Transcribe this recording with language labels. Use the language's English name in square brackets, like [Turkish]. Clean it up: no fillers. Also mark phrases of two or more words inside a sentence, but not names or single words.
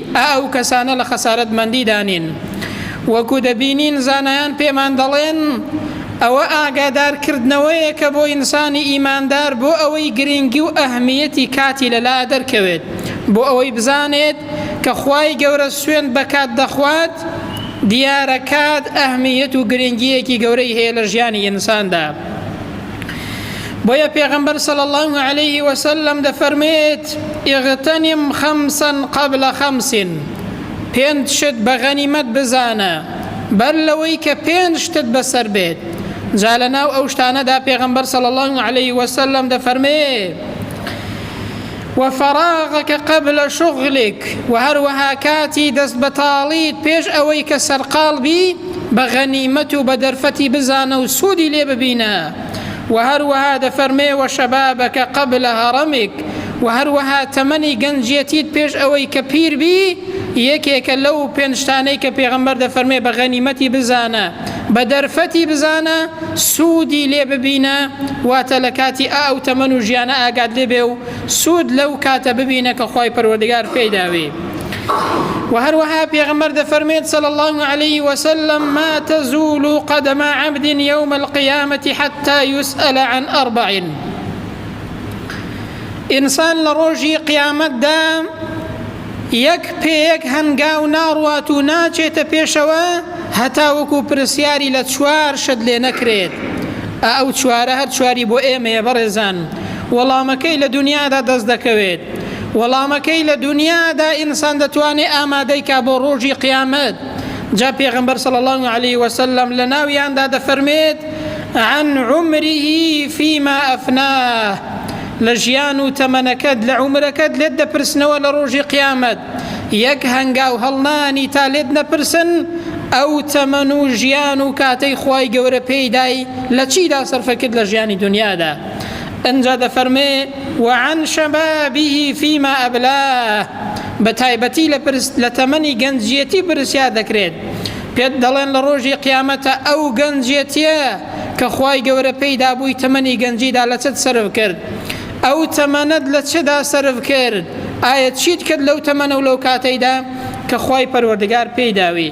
[Central Kurdish] ئەو کەسانە لە خەسارەتمەندیدانین. وەکو دەبینین زانایان پێمان دەڵێن ئەوە ئاگادارکردنەوەیەکە بۆ ئینسانی ئیماندار بۆ ئەوەی گرنگی و ئەهمیەتی کاتی لەلا دەرکەوێت، بۆ ئەوەی بزانێت کە خوای گەورە سوێند بە کات دەخوات. دیارە کات ئەهمیەت و گرنگیەکی گەورەی هەیە لە ژیانی ئینساندا. بۆیە پێغەمبەر [Arabic] صلی الله عليه وسلم [Central Kurdish] دەفەرمێت [Arabic] اغتنم خمسا قبل خمس، [Central Kurdish] پێنج شت بە غەنیمەت بزانە بەر لەوەی کە پێنج شتت بەسەر بێت. جا لەناو ئەو شتانەدا پێغەمبەر [Arabic] صلی الله عليه وسلم [Central Kurdish] دەفەرمێت [Arabic] وفراغك قبل شغلك، [Central Kurdish] و هەروەها کاتی دەست بەتاڵیت پێش ئەوەی کە سەرقاڵ بی بە غەنیمەت و بە دەرفەتی بزانە و سوودی لێ ببینە. و هەروەها دەفەرمێ [Arabic] وشەبابەکە قبل هەڕەمێک، [Central Kurdish] و هەروەها تەمەنی گەنجێتیت پێش ئەوەی کە پیر بی یەکێکە لەو پێنجتانەی کە پێغەمبەر دەفەرمێ بە غەنیمەتی بزانە، بە دەرفەتی بزانە، سوودی لێ ببینە، واتە لە کاتی ئەو تەمەن و ژیانە ئاگات لێ بێ و سوود لەو کاتە ببینە کە خوای پەروەردگار پێی داوێ. و هەروەها پێغەمبەر دەفەرمێت [Arabic] صلی الله عليه وسلم ما تزول قدم عبد يوم القيامة حتى يسأل عن أربع. [Central Kurdish] ئینسان لە ڕۆژی قیامەتدا یەک پێیەک هەنگاو ناڕوات و ناچێتە پێشەوە هەتا وەکو پرسیاری لە چوار شت لێ نەکرێت. ئەو چوارە هەر چواری بۆ ئێمەیە بەڕێزان. وەڵامەکەی لە دنیادا دەست دەکەوێت، وەڵامەکەی لە دنیادا ئینسان دەتوانێت ئامادەی کا بۆ ڕۆژی قیامەت. جا پێغەمبەر [Arabic] صلی الله عليه وسلم [Central Kurdish] لە ناویاندا دەفەرمێت [Arabic] عن عمره فيما أفناه، [Central Kurdish] لە ژیان و تەمەنەکەت لە عومرەکەت لێت دەپرسنەوە لە ڕۆژی قیامەت. یەک هەنگاو هەڵنانی تا لێت نەپرسن ئەو تەمەن و ژیان و کاتەی خوای گەورە پێیدای لە چیدا سەرفەکرد لە ژیانی دنیادا. ئەنجا دەفەرمێ [Arabic] وعن شەبابه فيما ئەبلاه، [Central Kurdish] بە تایبەتی لە تەمەنی گەنجێتی پرسیار دەکرێت. پێت دەڵێن لە ڕۆژی قیامەتە ئەو گەنجێتیە کە خوای گەورە پێیدا بووی تەمەنی گەنجیدا لە چت سەرف کرد، ئەو تەمەنەت لە چدا سەرف کرد، ئایا چیت کرد لەو تەمەنە و لەو کاتەیدا کە خوای پەروەردگار پێیداوی.